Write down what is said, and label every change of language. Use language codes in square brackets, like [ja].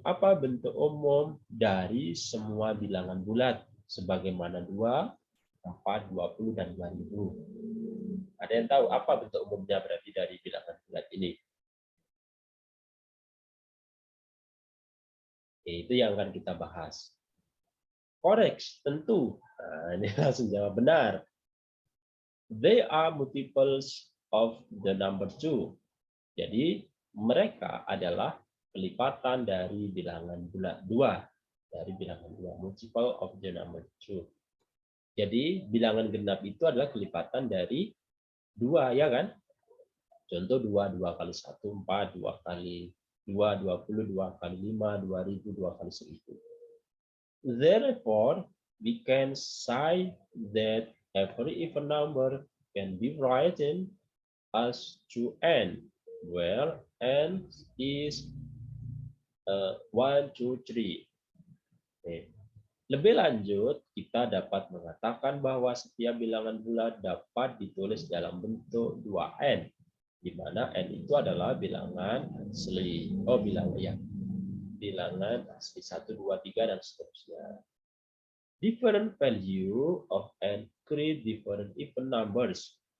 [id] Apa bentuk umum dari semua bilangan bulat sebagaimana 2, 4, 20 dan 2000? Ada yang tahu apa bentuk umumnya berarti dari bilangan bulat ini? Itu yang akan kita bahas. Correct, tentu. Nah, ini langsung jawab benar. [en] They are multiples of the number 2. [id] Jadi mereka adalah kelipatan dari bilangan bulat 2. Dari bilangan 2, [en] multiple of the number 2. [id] Jadi bilangan genap itu adalah kelipatan dari 2, ya kan? Contoh 2, 2 kali 1, 4, 2 kali 2, 20, 2 kali 5, 2000, 2 kali 1000. [en] Therefore, we can say that every even number can be written as 2n, where n is 1, 2, 3. [id] Lebih lanjut, kita dapat mengatakan bahwa setiap bilangan bulat dapat ditulis dalam bentuk 2n, di mana n itu adalah bilangan asli. Bilangan asli 1, 2, 3 dan seterusnya. [en] Different value of n create different even numbers.